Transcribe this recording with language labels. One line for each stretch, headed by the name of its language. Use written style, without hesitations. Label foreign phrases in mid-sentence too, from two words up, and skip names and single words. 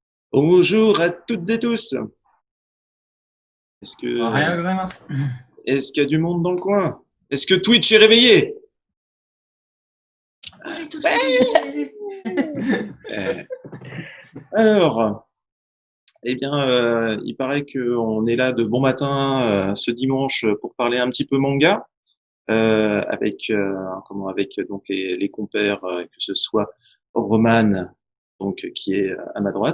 French: Bonjour à toutes et tous. Est-ce
Japanese: おはよう
French: que
Japanese: ございます。
French: est-ce qu'il y a du monde dans le coin? Est-ce que Twitch est réveillé? On est tous Ouais. réveillés. Euh, Alors, il paraît qu'on est là de bon matin ce dimanche pour parler un petit peu manga avec donc les compères que ce soit Roman donc qui est à ma droite